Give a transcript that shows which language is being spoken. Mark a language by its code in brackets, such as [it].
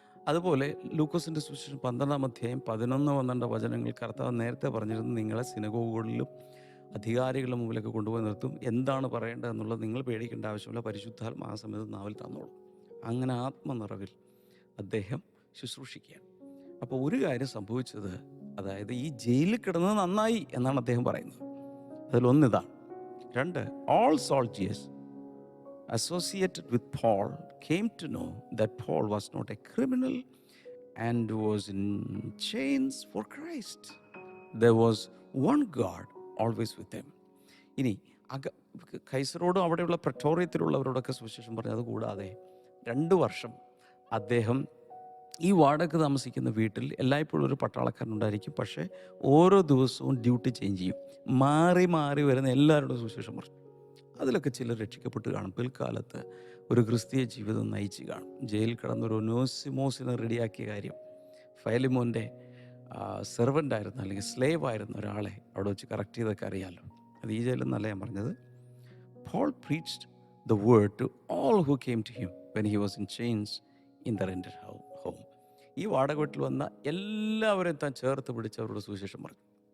[ml] അതുപോലെ ലൂക്കോസിൻ്റെ സുവിശേഷം 12:11-12 കർത്താവ് നേരത്തെ പറഞ്ഞിരുന്നു, നിങ്ങളെ സിനഗോഗുകളിലും അധികാരികളുടെ മുമ്പിലൊക്കെ കൊണ്ടുപോയി നിർത്തും, എന്താണ് പറയേണ്ടതെന്നുള്ളത് നിങ്ങൾ പേടിക്കേണ്ട ആവശ്യമില്ല, പരിശുദ്ധാത്മ ആ സമയത്ത് നാവിൽ തന്നോളും. അങ്ങനെ ആത്മനിറവിൽ അദ്ദേഹം ശുശ്രൂഷിക്കുകയാണ്. അപ്പോൾ ഒരു കാര്യം സംഭവിച്ചത്, അതായത് ഈ ജയിലിൽ കിടന്നത് നന്നായി എന്നാണ് അദ്ദേഹം പറയുന്നത്. അതിലൊന്നിതാണ്. [en] 2, all soldiers associated with Paul came to know that Paul was not a criminal and was in chains for Christ. There was one God always with him. [ml] ഇനി കൈസറോടും അവിടെയുള്ള പ്രറ്റോറിയത്തിലുള്ളവരോടൊക്കെ സുവിശേഷം പറഞ്ഞത് കൂടാതെ 2 വർഷം അദ്ദേഹം ഈ വാടക താമസിക്കുന്ന വീട്ടിൽ എല്ലായ്പ്പോഴും ഒരു പട്ടാളക്കാരനുണ്ടായിരിക്കും. പക്ഷേ ഓരോ ദിവസവും ഡ്യൂട്ടി ചേഞ്ച് ചെയ്യും. മാറി മാറി വരുന്ന എല്ലാവരോടും സുവിശേഷം പറഞ്ഞു. അതിലൊക്കെ ചിലർ രക്ഷിക്കപ്പെട്ട് കാണും. പിൽക്കാലത്ത് ഒരു ക്രിസ്തീയ ജീവിതം നയിച്ച് കാണും. ജയിലിൽ കിടന്നൊരു ഒനേസിമോസിനെ റെഡിയാക്കിയ കാര്യം, ഫയലിമോൻ്റെ സെർവൻ്റായിരുന്ന അല്ലെങ്കിൽ സ്ലേവ് ആയിരുന്ന ഒരാളെ അവിടെ വെച്ച് കറക്റ്റ് ചെയ്തൊക്കെ അറിയാമല്ലോ. അത് ഈ ജയിലിൽ നിന്നല്ല ഞാൻ പറഞ്ഞത്. [en] Paul preached the word to all who came to him when he was in chains in the rented home. [ml] ഈ വാടക വീട്ടിൽ വന്ന എല്ലാവരെയും താൻ ചേർത്ത് പിടിച്ച് അവരോട് സുവിശേഷം പറഞ്ഞു.